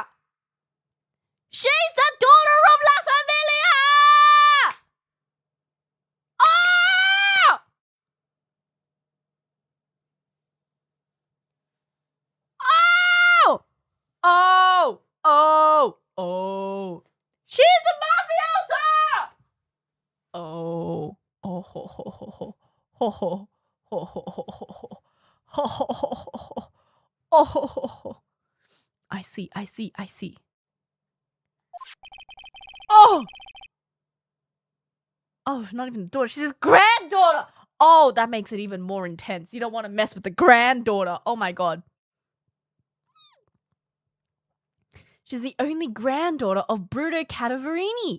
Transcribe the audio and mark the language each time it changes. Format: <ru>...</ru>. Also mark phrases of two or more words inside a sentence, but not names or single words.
<en>She's the daughter of La Familia! Oh! Oh! Oh! Oh! Oh! She's the mafiosa! Oh. Oh ho ho ho ho ho ho ho ho ho ho ho ho ho ho ho. I see. Oh! Oh, not even the daughter. She's his granddaughter! Oh, that makes it even more intense. You don't want to mess with the granddaughter. Oh my god. She's the only granddaughter of Bruto Cadaverini.</en>